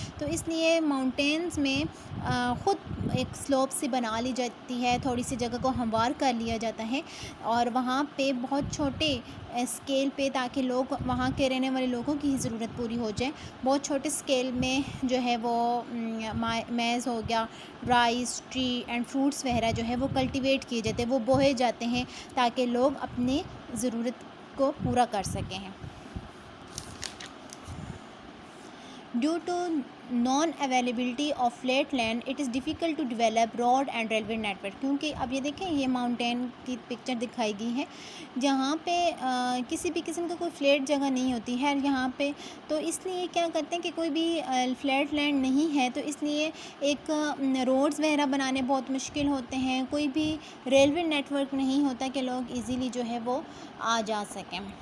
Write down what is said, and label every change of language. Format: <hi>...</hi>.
<ur>تو اس لیے ماؤنٹینز میں خود ایک سلوپ سی بنا لی جاتی ہے، تھوڑی سی جگہ کو ہموار کر لیا جاتا ہے، اور وہاں پہ بہت چھوٹے اسکیل پہ، تاکہ لوگ وہاں کے رہنے والے لوگوں کی ضرورت پوری ہو جائے، بہت چھوٹے اسکیل میں جو ہے وہ میز ہو گیا، رائس، ٹری اینڈ فروٹس وغیرہ جو ہے وہ کلٹیویٹ کیے جاتے ہیں، وہ بوئے جاتے ہیں تاکہ لوگ اپنی ضرورت کو پورا کر سکیں.</ur> <en>Due to non-availability of flat land, it is difficult to develop road and railway network.</en> <ur>کیونکہ اب یہ دیکھیں، یہ ماؤنٹین کی پکچر دکھائی گئی ہے جہاں پہ کسی بھی قسم کا کوئی فلیٹ جگہ نہیں ہوتی ہے یہاں پہ. تو اس لیے کیا کرتے ہیں کہ کوئی بھی فلیٹ لینڈ نہیں ہے، تو اس لیے ایک روڈز وغیرہ بنانے بہت مشکل ہوتے ہیں، کوئی بھی ریلوے نیٹورک نہیں ہوتا کہ لوگ ایزیلی جو ہے وہ آ جا سکیں.</ur>